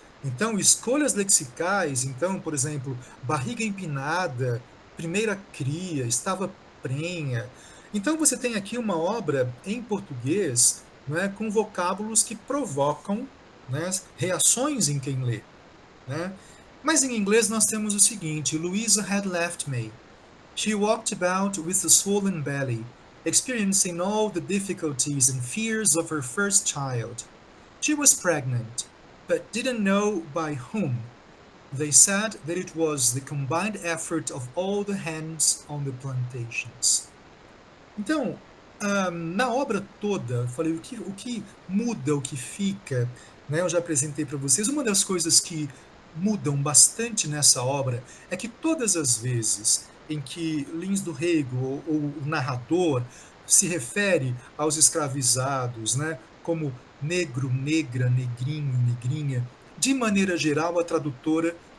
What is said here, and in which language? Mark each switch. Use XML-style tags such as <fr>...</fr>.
<pt>Então, escolhas lexicais, então, por exemplo, barriga empinada, primeira cria, estava prenha. Então, você tem aqui uma obra em português, né, com vocábulos que provocam, né, reações em quem lê, né? Mas em inglês nós temos o seguinte:</pt> <en>Louisa had left me. She walked about with a swollen belly, experiencing all the difficulties and fears of her first child. She was pregnant, but didn't know by whom. They said that it was the combined effort of all the hands on the plantations.</en> <pt>Então, na obra toda, eu falei o que muda, o que fica, né? Eu já apresentei para vocês. Uma das coisas que mudam bastante nessa obra é que todas as vezes em que Lins do Rego, ou o narrador, se refere aos escravizados, né, como negro, negra, negrinho, negrinha, de maneira geral a tradutora</pt>